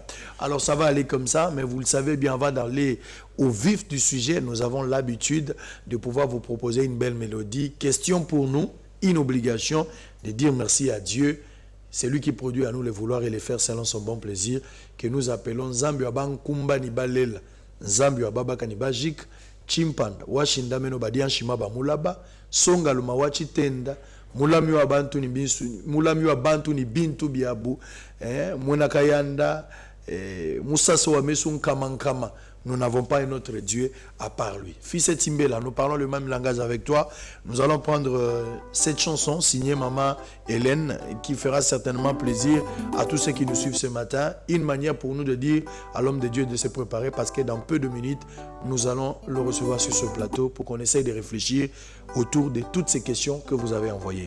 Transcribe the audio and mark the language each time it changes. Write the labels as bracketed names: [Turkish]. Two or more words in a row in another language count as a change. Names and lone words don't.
[French] Alors ça va aller comme ça, mais vous le savez bien, on va d'aller au vif du sujet. Nous avons l'habitude de pouvoir vous proposer une belle mélodie. Question pour nous, une obligation de dire merci à Dieu. C'est lui qui produit à nous les vouloir et les faire selon son bon plaisir, que nous appelons [Luba-Lulua] Zambi Aban Kumba Nibalela, Zambi Ababa Kanibajik, Chimpanda, Washinda Meno Badian Shimaba Mulaba, Songa Lumawachi Tenda, Mulami Abantu ni Bintu Biabu, Munakayanda, Moussaso Amesun Kamankama. [French] Nous n'avons pas un autre Dieu à part lui. Fils et Timbela, nous parlons le même langage avec toi. Nous allons prendre cette chanson signée Maman Hélène qui fera certainement plaisir à tous ceux qui nous suivent ce matin. Une manière pour nous de dire à l'homme de Dieu de se préparer parce que dans peu de minutes, nous allons le recevoir sur ce plateau pour qu'on essaye de réfléchir autour de toutes ces questions que vous avez envoyées.